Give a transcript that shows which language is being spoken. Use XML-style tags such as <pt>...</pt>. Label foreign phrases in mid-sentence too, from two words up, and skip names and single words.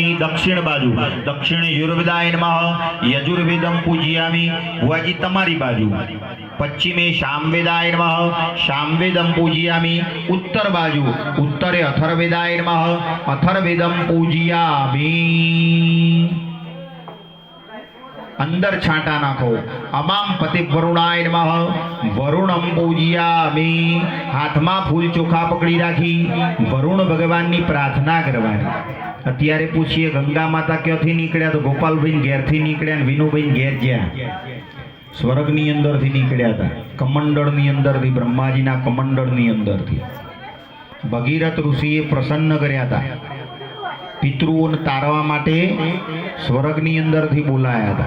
<gu>દક્ષિણ બાજુ</gu> <sa>દક્ષિણે યજુર્વેદાય નમઃ યજુર્વેદમ પૂજયામિ।</sa> <gu>ભુવાજી તમારી બાજુ</gu> <sa>પશ્ચિમે સામવેદાય નમઃ સામવેદમ પૂજયામિ।</sa> <gu>ઉત્તર બાજુ</gu> <sa>ઉત્તરે અથર્વેદાય નમઃ અથર્વેદમ પૂજયામિ।</sa> <gu>અંદર છાંટા નાખો।</gu> <sa>अमाम पति वरुणाय नमः वरुणम पूजयामि।</sa> <gu>હાથ મેં ફૂલ ચોખા પકડી રાખી વરુણ ભગવાન કી પ્રાર્થના કરવાની। અત્યારે પૂછીએ ગંગા માતા ક્યાંથી નીકળ્યા, તો ગોપાલભાઈ ઘેરથી નીકળ્યા ને વિનુભાઈ ઘેર જ્યાં સ્વર્ગની અંદરથી નીકળ્યા હતા, કમંડળની અંદરથી, બ્રહ્માજીના કમંડળની અંદરથી. ભગીરથ ઋષિએ પ્રસન્ન કર્યા હતા, પિતૃઓને તારવા માટે સ્વર્ગની અંદરથી બોલાયા હતા.</gu>